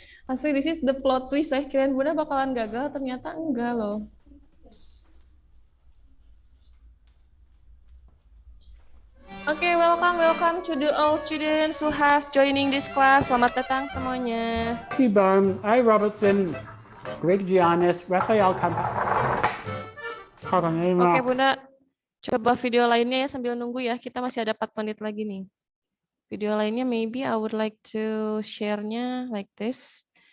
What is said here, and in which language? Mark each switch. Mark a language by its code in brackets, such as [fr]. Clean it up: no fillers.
[id] Asli, [en] this is the plot twist. [id] Saya kirain Bunda bakalan gagal, ternyata enggak loh. [en] Oke, welcome to the all students who has joining this class. [id] Selamat datang semuanya. Matthew Bohm, A. Robertson, Greg Giannis, Raphael Catanina. Oke, Bunda. Coba video lainnya ya sambil nunggu ya. Kita masih ada 4 menit lagi nih. Video lainnya [en] maybe I would like to share-nya like this.